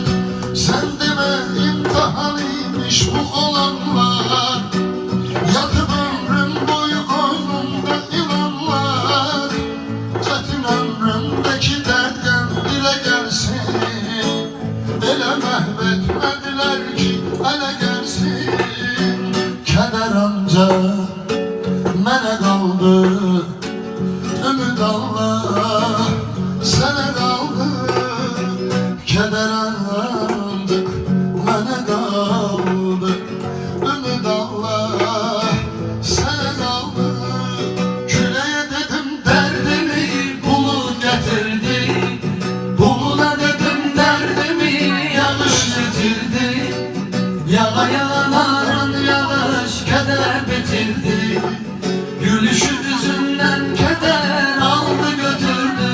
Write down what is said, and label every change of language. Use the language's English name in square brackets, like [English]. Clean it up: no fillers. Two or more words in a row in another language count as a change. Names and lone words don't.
[Turkish] Sen deme imtihanıymış bu olanlar, yatıp ömrüm boyu koynumda ilanlar. Çetin ömrümdeki dertten dile gelsin, ele məhvetmediler ki ele gelsin. [Azerbaijani] Keder ancak mənə qaldı, ümid Allah sənə qaldı. Keder ancak mənə qaldı, ümid Allah sənə qaldı. [Turkish] Küleye dedim derdimi bulut getirdi, buluda dedim derdimi yağış getirdi. [Azerbaijani] Yala yala narın yağış keder bitirdi. Gülüşü yüzünden keder aldı götürdü.